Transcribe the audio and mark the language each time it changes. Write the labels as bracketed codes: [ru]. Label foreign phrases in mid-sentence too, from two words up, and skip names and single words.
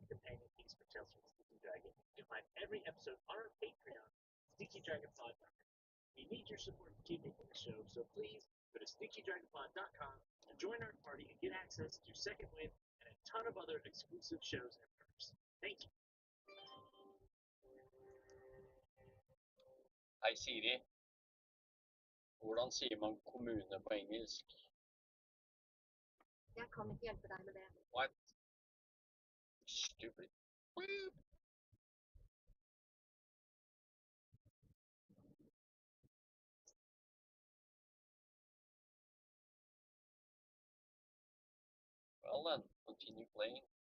[en] perfect companion piece for Tales from the Sticky Dragon. You can find every episode on our Patreon, StickyDragonPod.com. We need your support to keep making the show, so please go to StickyDragonPod.com to join our party and get access to Second Wind and a ton of other exclusive shows and perks. Thank you. [no] Hei Siri, hvordan sier man kommune på engelsk? Jeg kan ikke hjelpe deg med det. [en] What? Stupid. Well then, continue playing.